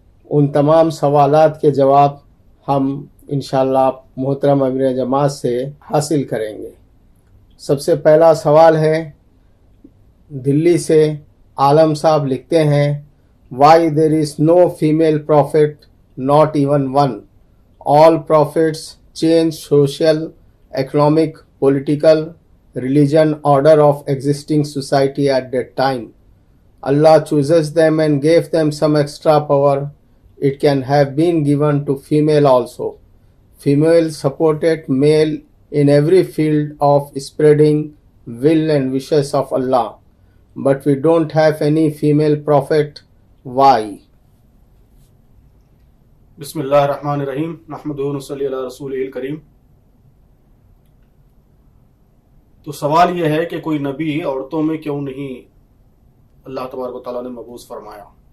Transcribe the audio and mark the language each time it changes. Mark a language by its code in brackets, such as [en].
[ur] ان تمام سوالات کے جواب ہم انشاءاللہ محترم امیر جماعت سے حاصل کریں گے۔ سب سے پہلا سوال ہے، دلی سے عالم صاحب لکھتے ہیں، [en] Why there is no female prophet, not even one? All prophets change social, economic, political, religion order of existing society at that time. Allah chooses them and gave them some extra power. It can have been given to female also. Female supported male in every field of spreading will and wishes of Allah. But we don't have any female prophet. Why? [ur] بسم اللہ الرحمن الرحیم، نحمدہ ونصلی علی رسولہ الکریم۔ تو سوال یہ ہے کہ کوئی نبی عورتوں میں کیوں نہیں اللہ تبارک و تعالیٰ نے مبعوث فرمایا؟